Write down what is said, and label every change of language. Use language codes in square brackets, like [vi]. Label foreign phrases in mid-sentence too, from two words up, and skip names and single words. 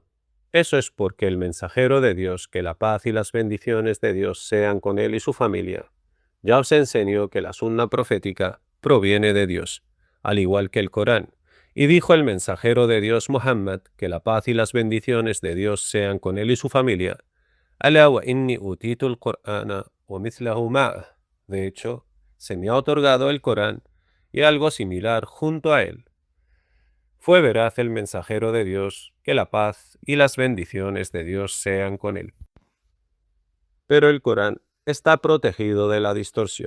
[es] Eso es porque el mensajero de Dios, que la paz y las bendiciones de Dios sean con él y su familia, ya os enseñó que la sunna profética proviene de Dios, al igual que el Corán. Y dijo el mensajero de Dios Muhammad, que la paz y las bendiciones de Dios sean con él y su familia: [ar] «ألا وإني أوتيت القرآن ومثله معه». [es] De hecho, se me ha otorgado el Corán y algo similar junto a él. Fue veraz el mensajero de Dios, que la paz y las bendiciones de Dios sean con él. Pero el Corán está protegido de la distorsión.